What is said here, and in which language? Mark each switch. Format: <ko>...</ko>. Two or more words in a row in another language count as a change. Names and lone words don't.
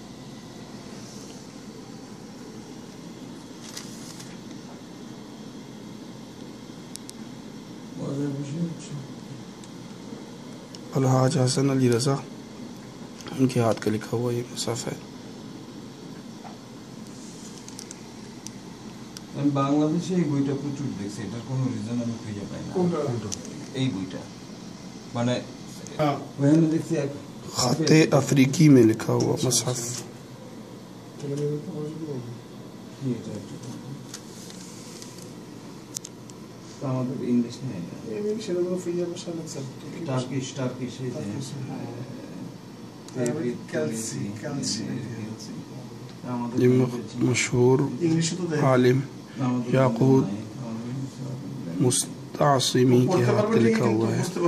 <ur>الحاج حسن علی رضا، ان کے ہاتھ کا لکھا ہوا یہ مصحف ہے.</ur> <bn>আমি বাংলাদেশে এই বইটা প্রচুর দেখছি, এটার কোনো রিজন আমি খুঁজে পাই না। এই বইটা মানে ওখানে দেখছি</bn> <ur>خط افریقی میں لکھا ہوا مصحف.</ur> <bn>আমাদের ইংলিশ নেই,</bn> <ur>یہ مشہور عالم یاقوت مستعصمی کے ہاتھ کا لکھا ہوا ہے.</ur>